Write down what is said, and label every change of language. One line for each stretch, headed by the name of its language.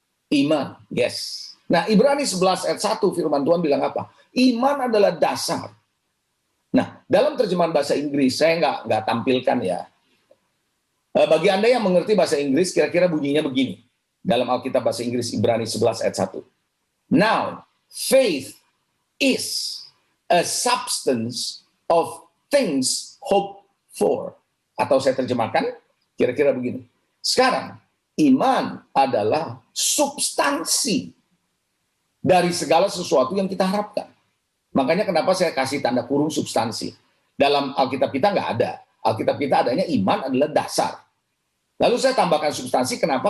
Indonesian: Iman, yes. Nah, Ibrani 11 ayat 1 firman Tuhan bilang apa? Iman adalah dasar. Nah, dalam terjemahan bahasa Inggris, saya nggak tampilkan ya. Bagi Anda yang mengerti bahasa Inggris, kira-kira bunyinya begini. Dalam Alkitab bahasa Inggris, Ibrani 11 ayat 1.
English: Now, faith is a substance of things hoped for.
Indonesian: Atau saya terjemahkan, kira-kira begini. Sekarang, iman adalah substansi dari segala sesuatu yang kita harapkan. Makanya kenapa saya kasih tanda kurung substansi. Dalam Alkitab kita nggak ada. Alkitab kita adanya iman adalah dasar. Lalu saya tambahkan substansi, kenapa?